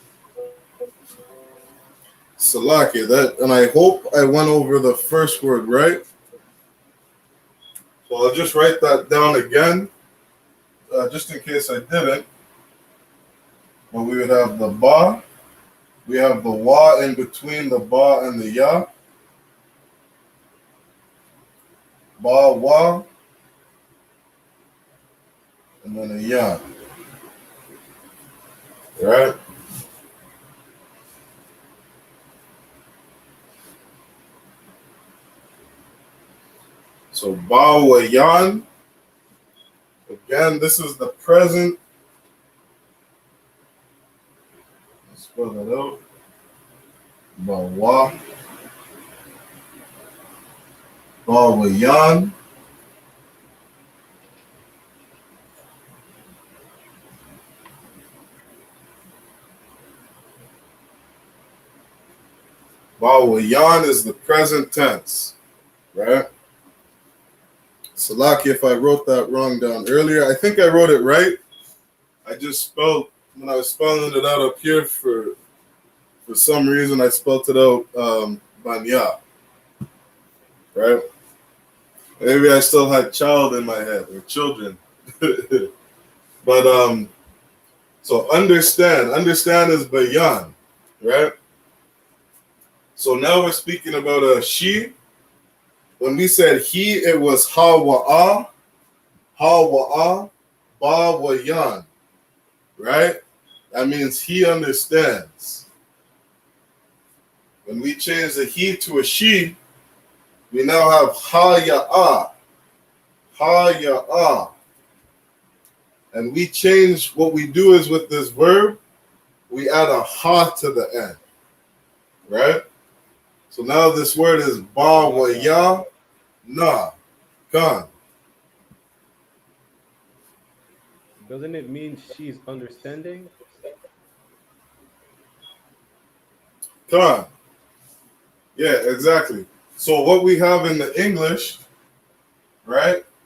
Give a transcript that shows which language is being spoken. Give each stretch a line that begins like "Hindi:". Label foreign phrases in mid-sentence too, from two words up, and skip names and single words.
English: Salaki, that, and I hope I went over the first word right. So I'll just write that down again, just in case I didn't. But we would have the ba, we have the wa in between the ba and the ya. Ba, wa, and then a ya. Right? So ba wa yan. Again, this is the present. Let's spell that out. Ba wa. Ba wa yan. Ba wa yan is the present tense. Right? Salaki, if I wrote that wrong down earlier, I think I wrote it right. I just spelled, when I was spelling it out up here, for some reason, I spelled it out banya. Right? Maybe I still had child in my head, or children. But, so understand is bayan, right? So now we're speaking about a she. When we said he, it was ha wa ba wa yan, right? That means he understands. When we change the he to a she, we now have ha ya. And we change, what we do is with this verb, we add a ha to the end, right? So now this word is ba wa ya na, gone. Doesn't it mean she's understanding? Gone. Yeah, exactly. So what we have in the English, right?